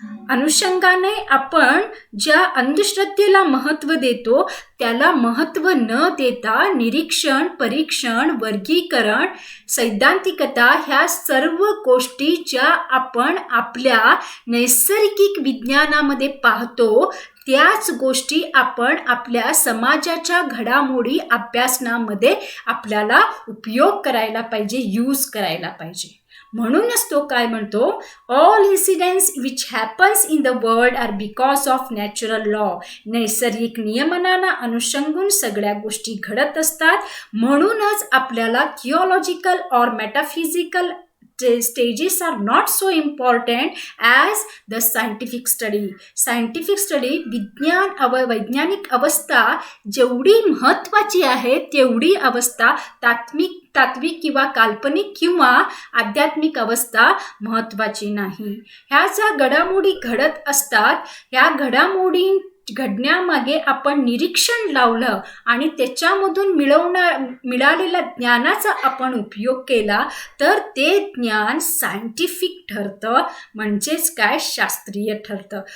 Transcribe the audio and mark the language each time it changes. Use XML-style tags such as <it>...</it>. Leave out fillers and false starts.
<mr>अनुषंगाने आपण ज्या अंधश्रद्धेला महत्त्व देतो त्याला महत्त्व न देता निरीक्षण, परीक्षण, वर्गीकरण, सैद्धांतिकता ह्या सर्व गोष्टी ज्या आपण आपल्या नैसर्गिक विज्ञानामध्ये पाहतो त्याच गोष्टी आपण आपल्या समाजाच्या घडामोडी अभ्यासनामध्ये आपल्याला उपयोग करायला पाहिजे, यूज करायला पाहिजे. म्हणूनच तो काय म्हणतो,</mr> <en>All incidents which happens in the world are because of natural law.</en> <mr>नैसर्गिक नियमनांना अनुषंगून सगळ्या गोष्टी घडत असतात. म्हणूनच आपल्याला</mr> <en>Theological और metaphysical stages are not so important as the scientific study.</en> <mr>Scientific study, वैज्ञानिक अवस्था जेवढी महत्त्वाची आहे तेवढी अवस्था तात्विक किंवा काल्पनिक किंवा आध्यात्मिक अवस्था महत्त्वाची नाही. ह्या ज्या घडामोडी घडत असतात, ह्या घडामोडी घडण्यामागे आपण निरीक्षण लावलं आणि त्याच्यामधून मिळालेल्या ज्ञानाचा आपण उपयोग केला तर ते ज्ञान सायंटिफिक ठरतं, म्हणजेच काय, शास्त्रीय ठरतं.</mr>